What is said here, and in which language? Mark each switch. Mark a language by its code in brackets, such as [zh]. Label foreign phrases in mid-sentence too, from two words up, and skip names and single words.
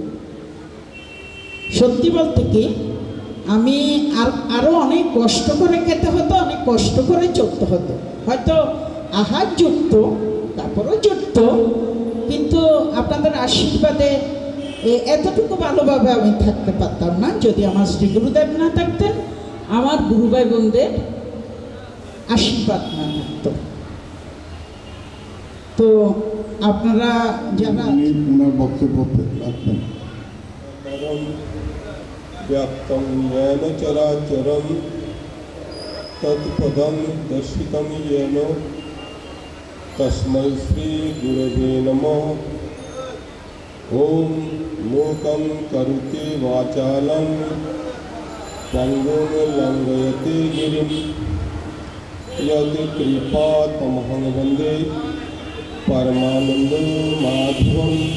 [bn] সত্যি বলতে কি, আমি আরও অনেক কষ্ট করে খেতে হতো, অনেক কষ্ট করে চলতে হতো, হয়তো আহার জুটত, তারপরও জুটত, কিন্তু আপনাদের আশীর্বাদে এতটুকু ভালোভাবে আমি থাকতে পারতাম না যদি আমার শ্রী গুরুদেব না থাকতেন, আমার গুরু ভাই বোনদের আশীর্বাদ না থাকতো। তো আপনারা যারা ওনার বক্তব্য রাখবেন। [sa] व्याप्तं येन चराचरं तत्पदं दर्शितं येन तस्मै श्रीगुरवे नमः। ॐ मूकं करोति वाचालं पङ्गुं लङ्घयते गिरिं यत्कृपातमहं वन्दे परमानन्दमाधवम्।